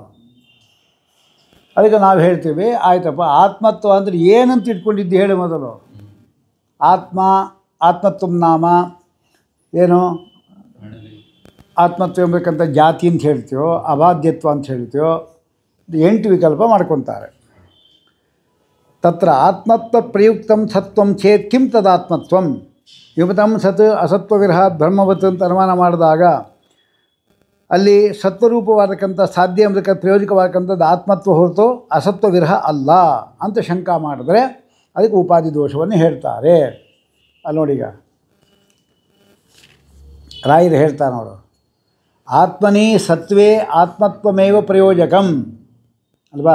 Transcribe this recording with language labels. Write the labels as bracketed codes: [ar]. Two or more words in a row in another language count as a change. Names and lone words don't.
[kn] ಅದಕ್ಕೆ ನಾವು ಹೇಳ್ತೀವಿ, ಆಯ್ತಪ್ಪ ಆತ್ಮತ್ವ ಅಂದರೆ ಏನಂತ ಇಟ್ಕೊಂಡಿದ್ದು ಹೇಳಿ ಮೊದಲು. ಆತ್ಮತ್ವ ನಾಮ ಏನು? ಆತ್ಮತ್ವ ಎಂಬಕ್ಕಂಥ ಜಾತಿ ಅಂತ ಹೇಳ್ತೀವೋ, ಅಬಾಧ್ಯತ್ವ ಅಂತ ಹೇಳ್ತೀವೋ, 8 ವಿಕಲ್ಪ ಮಾಡ್ಕೊತಾರೆ. [sa] ತತ್ರ ಆತ್ಮತ್ವ ಪ್ರಯುಕ್ತಂ ಸತ್ವಂ ಚೇತ್ ಕಿಂ ತದಾತ್ಮತ್ವಂ ವಿಮತಂ ಸತ್ ಅಸತ್ವ ವಿರಹ ಬ್ರಹ್ಮವತ್ [kn] ಅಂತ ಅನುಮಾನ ಮಾಡಿದಾಗ ಅಲ್ಲಿ ಸತ್ವರೂಪವಾದಕ್ಕಂಥ ಸಾಧ್ಯ ಎಂಬುದಕ್ಕೆ ಪ್ರಯೋಜಕವಾದಕ್ಕಂಥದ್ದು ಆತ್ಮತ್ವ ಹೊರತು ಅಸತ್ವ ವಿರಹ ಅಲ್ಲ ಅಂತ ಶಂಕ ಮಾಡಿದ್ರೆ ಅದಕ್ಕೆ ಉಪಾಧಿ ದೋಷವನ್ನು ಹೇಳ್ತಾರೆ. ಅಲ್ಲಿ ನೋಡೀಗ ರಾಯರು ಹೇಳ್ತಾರೆ ನೋಡು, [sa] ಆತ್ಮನಿ ಸತ್ವೇ ಆತ್ಮತ್ವಮೇವ ಪ್ರಯೋಜಕಂ [kn] ಅಲ್ವಾ?